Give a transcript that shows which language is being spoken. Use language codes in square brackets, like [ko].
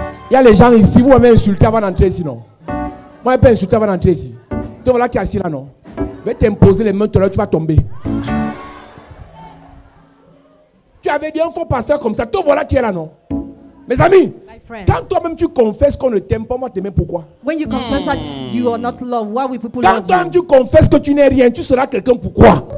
[fr] Il y a les gens ici, vous m'avez insulté avant d'entrer ici, non? Moi, je peux insulter avant d'entrer ici. Donc voilà qui est assis là, non? Je vais t'imposer les mains, tout à l'heure, tu vas tomber. Tu avais dit un faux pasteur comme ça, toi voilà qui est là, non? Mes amis, quand toi-même tu confesses qu'on ne t'aime pas, moi t'aimer pourquoi? [en] When you confess that you are not loved, why will people [fr] Quand [en] love [fr] toi-même [en] you? [fr] tu confesses que tu n'es rien, tu seras quelqu'un pourquoi?